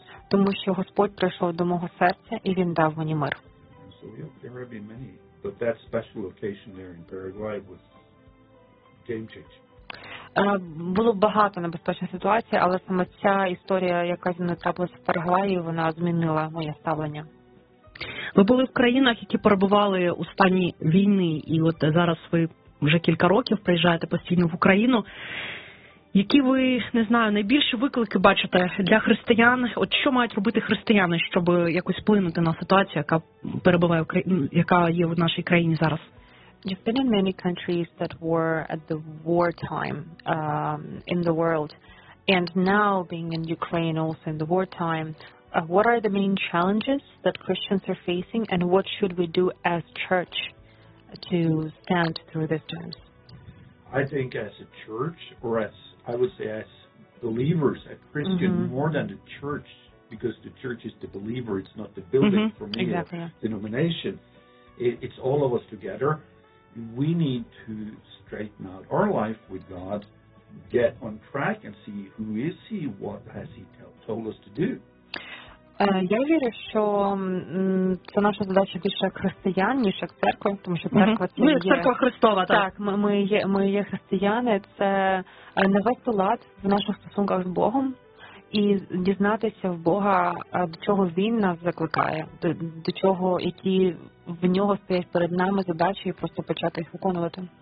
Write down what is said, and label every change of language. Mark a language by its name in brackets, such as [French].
[Ukrainian] Тому що Господь прийшов до мого серця і він дав мені мир. [English] So, yeah, there have been many. But that special location there in Paraguay was game-changing. [Ukrainian] Було багато небезпечних ситуацій, але саме ця історія, яка зі мною трапилася в Парагваї, вона змінила моє ставлення. Ви були в країнах, які перебували у стані війни, і от зараз ви вже кілька років приїжджаєте постійно в Україну. Які ви, не знаю, найбільші виклики бачите для християн? От що мають робити християни, щоб якось вплинути на ситуацію, яка перебуває, яка є в нашій країні зараз? [English] You've been in many countries that were at the war time in the world. And now being in Ukraine also in the war time, what are the main challenges that Christians are facing and what should we do as church to stand through these times? I think as a church or as I would say as believers, as Christian, mm-hmm. more than the church, because the church is the believer, it's not the building mm-hmm. for me, exactly. a denomination. It's all of us together. We need to straighten out our life with God, get on track and see who is he, what has he told us to do. [Ukrainian] Я вірю, що це наша задача більше як християн, ніж як церква, тому що церква mm-hmm. це є... Ми як церква Христова, так. Так, ми є християни, це навести лад в наших стосунках з Богом і дізнатися в Бога, до чого він нас закликає, до чого, які в нього стоять перед нами задачі і просто почати їх виконувати.